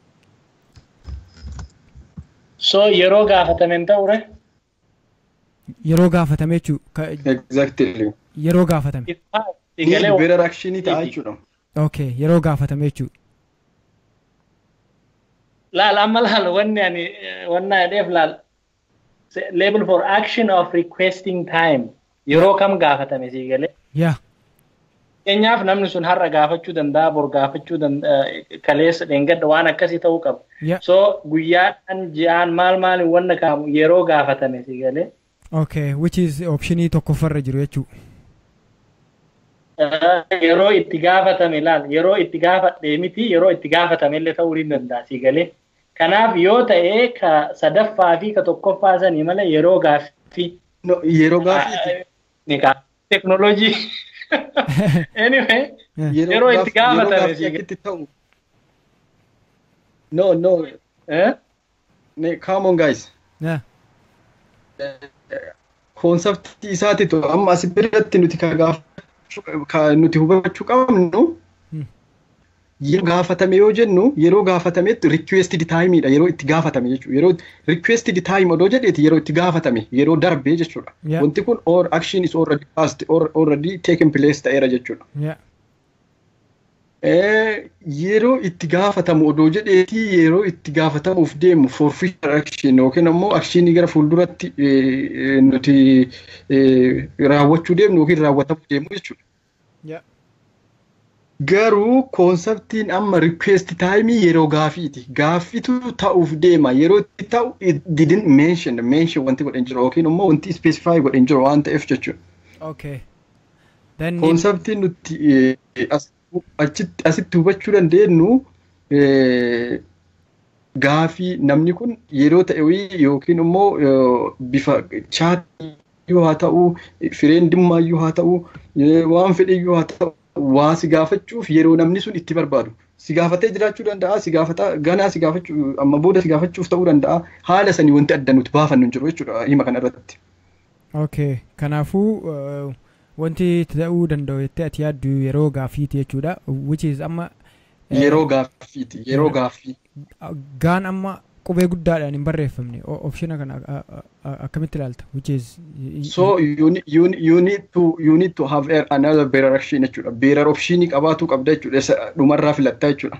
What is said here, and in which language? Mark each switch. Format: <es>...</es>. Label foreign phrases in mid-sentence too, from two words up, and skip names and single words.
<om>So yeroo gaafatameen ta'ure? Yeroo gaafatame jechuudha.</om> <en>Exactly.</en> <om>Yeroo gaafatame.</om> <en>Better action</en> <om>ta'a jechuudha. Okay, yeroo gaafatame jechuudha. Laal amma laal wanni adeef laal</om> <en>label for action of requesting time</en> <om>yeroo kam gaafatame sii galee?</om> <en>Yeah.</en> <om>Keenyaaf namni sun har'a gaafachuu danda'a bor gaafachuu danda'a kaleessa dheengadda waan akkasii ta'uu qaba. So guyyaadhaan ji'aan maal wanna kaamu yeroo gaafatame sii galee? Okay,</om> <en>which is</en> <om>optionii tokkoffarra jiru jechuudha. Yeroo itti gaafatame laal yeroo itti gaafadhe miti yeroo itti gaafatame illee ta'uu ni danda'a sii galee? Kanaaf yoo ta'e ka sadaffaa fi ka tokkoffaa sanii malee yeroo gaaffii. No, yeroo gaaffii. Teknooloojii. Anyway, yeroo itti gaafatame sii galee.</om> <en>No. Come on guys. Yeah.</en> <om>Concept isaatiitu amma as biratti nuti nuti hubachuu qabnu yeroo gaafatame yoo jennu yeroo gaafatametti</om> <en>requested time</en> <om>dha yeroo itti gaafatame jechuudha yeroo</om> <en>requested time</en> <om>odoo jedheeti yeroo itti gaafatame yeroo darbee jechuudha wanti kun</om> <en>or action is already passed or already taken place</en> <om>ta'eera jechuudha yeroo itti gaafatamu odoo jedheeti yeroo itti gaafatamuuf deemu</om> <en>for future action</en> <om>yookiin ammoo actionii gara fuulduratti nuti raawwachuu deemnu yookiin raawwatamuu deemu jechuudha. Garuu konseptiin amma</om> <en>request time</en> <om>yeroo gaafiiti. Gaafitu ta'uuf deema yeroo itti ta'u</om> <en>didn't mention</en> <om>wanti godhan jiru yookiin ammoo wanti specify godhan jiru waan ta'eef jechuudha.</om> <en>Okay. Then</en> <om>konseptiin nuti asitti hubachuu dandeenyu gaafii namni kun yeroo ta'e yookiin immoo bifa chaatii yoo haa ta'u friendummaa haa ta'u waan fedhe yoo haa ta'u waa si gaafachuuf yeroo namni sun itti barbaadu si gaafatee jiraachuu danda'a si gaafata ganaa si gaafachuu amma booda si gaafachuuf ta'uu danda'a haala sanii wanti adda nuti baafannu jiru jechuudha hima kana irratti. Okay, kanaafuu wanti ta'uu danda'u jettee ati yaaddu yeroo gaafiiti jechuudha</om> <en>which is</en> <om>amma yeroo gaaffii gaan amma qubee guddaadhaan hin barreeffamne optiona kana akkamitti ilaalta</om> <en>which is so you need to have another better action jechuudha better option</en> <om>qabaatu qabda jechuudha dhumarraa filatta jechuudha</om>